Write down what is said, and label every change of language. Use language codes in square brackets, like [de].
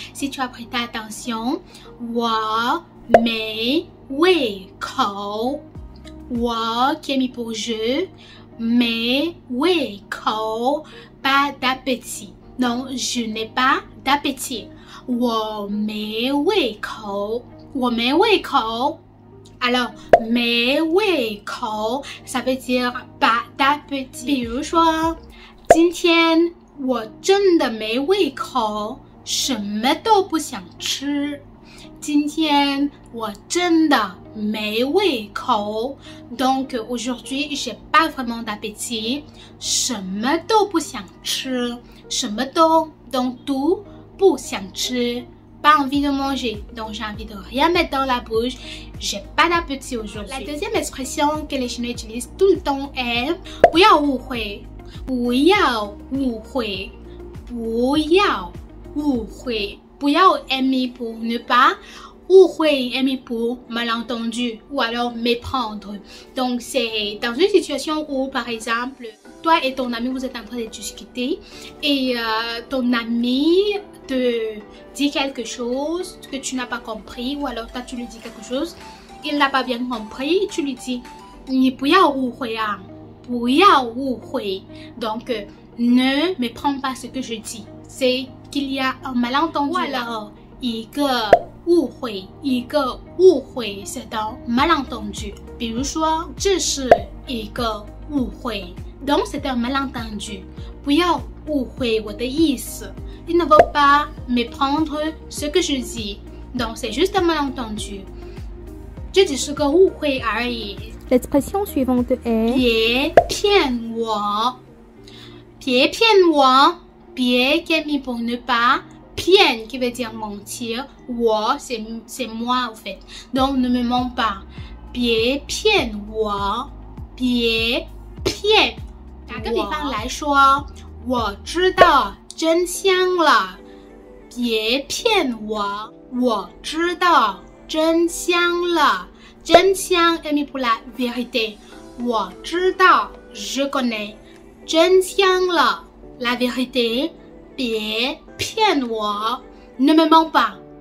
[fr] Si tu as prêté attention, wa mei wei kou, wa qui est mis pour je, mei wei kou, pas d'appétit. Non, je n'ai pas d'appétit. [zh] Wo mei wei kou, wo mei wei kou. [fr] Alors, 没胃口 ça veut dire pas d'appétit. [zh] 比如说，今天我真的没胃口，什么都不想吃。今天我真的没胃口。 [fr] Donc aujourd'hui, j'ai pas vraiment d'appétit. [zh] 什么都不想吃，什么都 [fr] donc tout [zh] 不想吃。 [fr] Pas envie de manger, donc j'ai envie de rien mettre dans la bouche. J'ai pas d'appétit aujourd'hui. La deuxième expression que les Chinois utilisent tout le temps est [zh] 不要误会，不要误会，不要误会。 [fr] 不要est mis pour ne pas, 误会 est mis pour malentendu ou alors méprendre. Donc c'est dans une situation où par exemple toi et ton ami vous êtes en train de discuter et ton ami te dit quelque chose que tu n'as pas compris ou alors toi tu lui dis quelque chose, il n'a pas bien compris, tu lui dis [zh] 你不要误会啊，不要误会。 [fr] Donc ne méprends pas ce que je dis, c'est qu'il y a un malentendu. Ou alors [zh] 一个误会，一个误会 [fr] c'est un malentendu. [zh] 比如说这是一个误会 [fr] donc c'est un malentendu. [zh] 不要误会我的意思。 [fr] Il ne faut pas méprendre ce que je dis. Donc c'est juste un malentendu. [zh] 这只是个误会而已。 [fr] L'expression suivante est [zh] 别骗我，别骗我， [fr] 别 qui est mis pour ne pas, 骗 qui veut dire mentir, 我 c'est moi en fait. Donc ne me mens pas. [zh] 别骗我，别骗。打个比方来说，我知道真相了，别骗我，我知道真相了。 [fr] 真相 est mis pour la vérité. 我知道 je connais 真相了 la vérité. [zh] 别骗我 [fr] ne me mens pas.